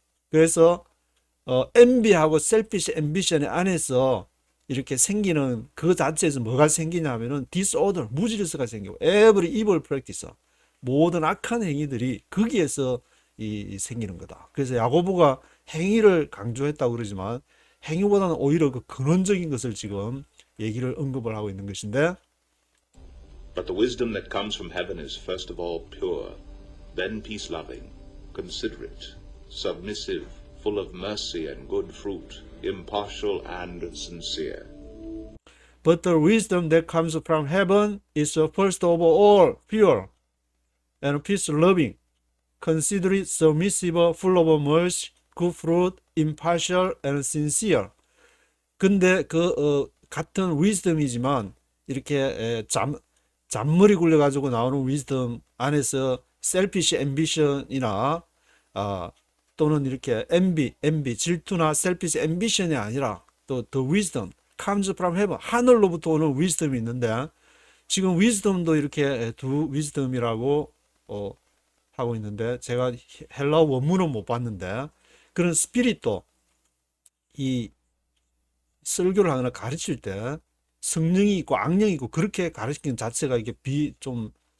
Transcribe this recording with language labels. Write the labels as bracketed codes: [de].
[ko] 그래서 envy하고 selfish ambition 안에서 이렇게 생기는 그 자체에서 뭐가 생기냐면은 disorder, 무질서가 생기고 [en] every evil practice, [ko] 모든 악한 행위들이 거기에서 생기는 거다. 그래서 야고보가 행위를 강조했다고 그러지만 행위보다는 오히려 그 근원적인 것을 지금 얘기를 언급을 하고 있는 것인데 [en] But the wisdom that comes from heaven is first of all pure, then peace-loving, considerate, submissive, full of mercy and good fruit, impartial and sincere. But the wisdom that comes from heaven is first of all pure and peace-loving, considerate, submissive, full of mercy, good fruit, impartial and sincere. [ko] 근데 같은 wisdom이지만 이렇게 잔머리 굴려가지고 나오는 wisdom 안에서 selfish ambition이나 또는 이렇게 envy, 질투나 selfish ambition이 아니라 또 [en] the wisdom comes from heaven, [ko] 하늘로부터 오는 wisdom이 있는데 지금 wisdom도 이렇게 두 wisdom이라고 하고 있는데 제가 헬라어 원문은 못 봤는데 그런 스피릿도 이 설교를 하거나 가르칠 때 성령이 있고 악령이 있고 그렇게 가르치는 자체가 이게 좀